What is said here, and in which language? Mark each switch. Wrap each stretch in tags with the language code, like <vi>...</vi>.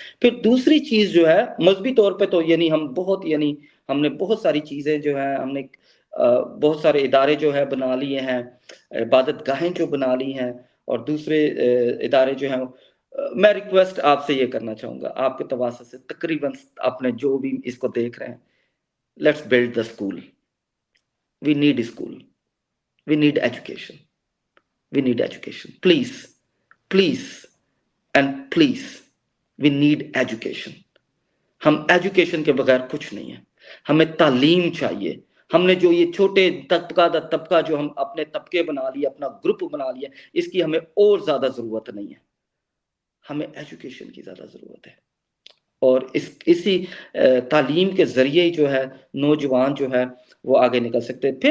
<hi>फिर दूसरी चीज जो है, मजहबी तौर पे तो यानी हम बहुत, यानी हमने बहुत सारी चीजें जो है, हमने बहुत सारे इदारे जो है बना लिए हैं, इबादत गाहें जो बना ली हैं, और दूसरे इदारे जो हैं। मैं रिक्वेस्ट आपसे ये करना चाहूंगा, आपके तवासुत से, तकरीबन आपने जो भी इसको देख रहे हैं,</hi> <en>Let's build the school. We need school, we need education, we need education, please, please and please, we need education।</en> <hi>हम एजुकेशन के बगैर कुछ नहीं है, हमें तालीम चाहिए। हमने जो ये छोटे तबका दर तबका जो हम अपने तबके बना लिए, अपना ग्रुप बना लिया, इसकी हमें और ज्यादा जरूरत नहीं है, हमें एजुकेशन की ज्यादा जरूरत है। और इसी तालीम के जरिए जो है नौजवान जो है वो आगे निकल सकते हैं।</hi>